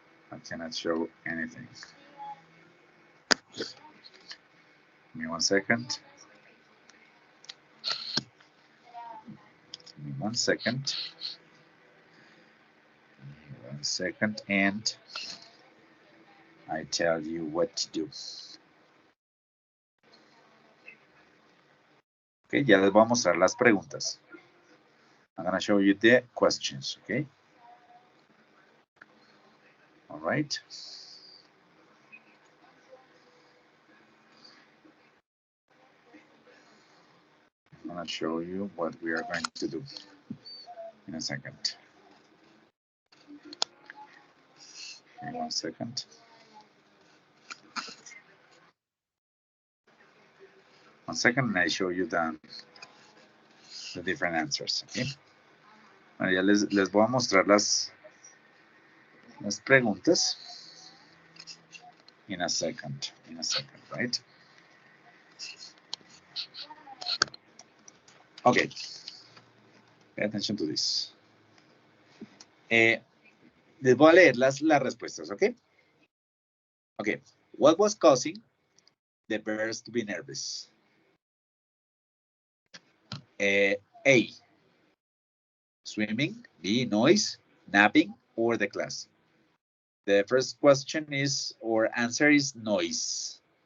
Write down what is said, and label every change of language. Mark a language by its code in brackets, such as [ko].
[en] I cannot show anything. Give me 1 second. Give me 1 second. second, and I tell you what to do. [es] Okay, ya les voy a mostrar las preguntas. [en] I'm gonna show you the questions, okay? All right. I'm gonna show you what we are going to do in a second. Okay, 1 second. 1 second, and I show you the different answers, okay? [es] Bueno, ya les voy a mostrar las preguntas [en] in a second, right? Okay, pay attention to this. [es] Les voy a leer las respuestas, okay? [en] Okay, what was causing the bears to be nervous? A, swimming, B, noise, napping, or the class. The first question is, or answer is noise.